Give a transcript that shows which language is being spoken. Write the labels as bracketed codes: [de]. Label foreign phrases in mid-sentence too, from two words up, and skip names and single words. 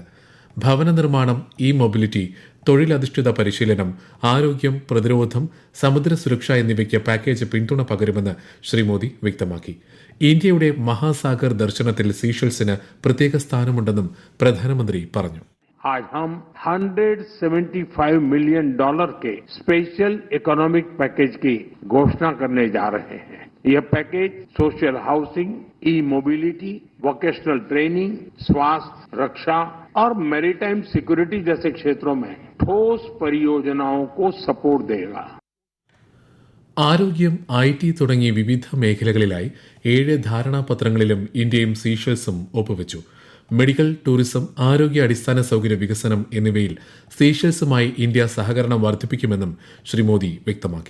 [ml] ഭവന നിർമ്മാണം, മൊബിലിറ്റി, തൊഴിലധിഷ്ഠിത പരിശീലനം, ആരോഗ്യം, പ്രതിരോധം, സമുദ്ര സുരക്ഷ എന്നിവയ്ക്ക് പാക്കേജ് പിന്തുണ പകരുമെന്ന് ശ്രീ മോദി വ്യക്തമാക്കി. ഇന്ത്യയുടെ മഹാസാഗർ ദർശനത്തിൽ സീഷെൽസിന് പ്രത്യേക സ്ഥാനമുണ്ടെന്നും പ്രധാനമന്ത്രി പറഞ്ഞു. [hi] आज हम $175 मिलियन के [en] special economic package [hi] की घोषणा करने जा रहे हैं. यह पैकेज [en] social housing, [hi] मोबिलिटी, [en] vocational training, [hi] स्वास्थ्य, रक्षा और [en] maritime security [hi] जैसे क्षेत्रों में ठोस परियोजनाओं को सपोर्ट देगा. [ml] ആരോഗ്യം, IT തുടങ്ങി വിവിധ മേഖലകളിലായി 7 ധാരണാപത്രങ്ങളിലും ഇന്ത്യയും സീഷെൽസും ഒപ്പുവെച്ചു. മെഡിക്കൽ, ടൂറിസം, ആരോഗ്യ, അടിസ്ഥാന സൌകര്യ വികസനം എന്നിവയിൽ സീഷെൽസുമായി ഇന്ത്യ സഹകരണം വർദ്ധിപ്പിക്കുമെന്നും ശ്രീ മോദി വ്യക്തമാക്കി.